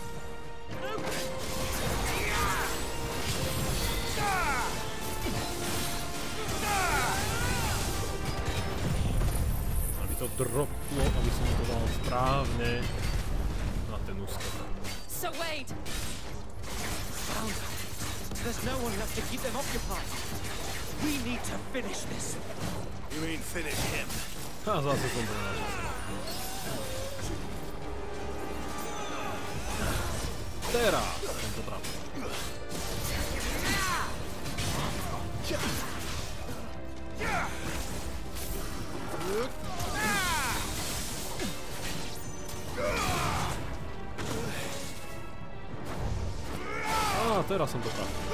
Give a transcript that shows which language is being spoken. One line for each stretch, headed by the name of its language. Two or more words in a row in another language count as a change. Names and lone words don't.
Slovak: Aby to droplo, aby som to dal správne na ten úskok.
English: So wait. There's no one left to keep them occupied. We need to finish this. You mean finish him?
Slovak: A zase som to nenačasoval. Teraz som to trafil. Á, teraz som to trafil.